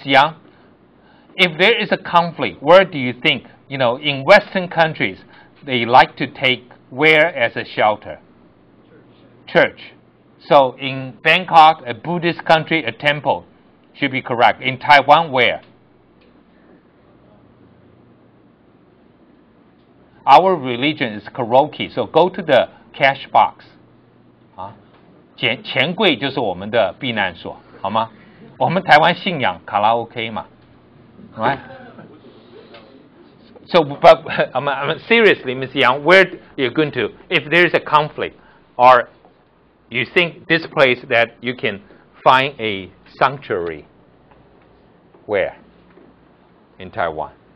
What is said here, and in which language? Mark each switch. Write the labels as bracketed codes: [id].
[en] Yang, if there is a conflict, where do you think, in Western countries, they like to take where as a shelter? Church. So in Bangkok, a Buddhist country, a temple should be correct. In Taiwan, where? Our religion is karaoke, so go to the cash box. [zh] 钱柜就是我们的避难所，好吗？我们台湾信仰卡拉 OK 嘛 ， [en] right? So, but seriously, Ms. Yang, where you're going to? If there is a conflict, or you think this place that you can find a sanctuary, where? In Taiwan?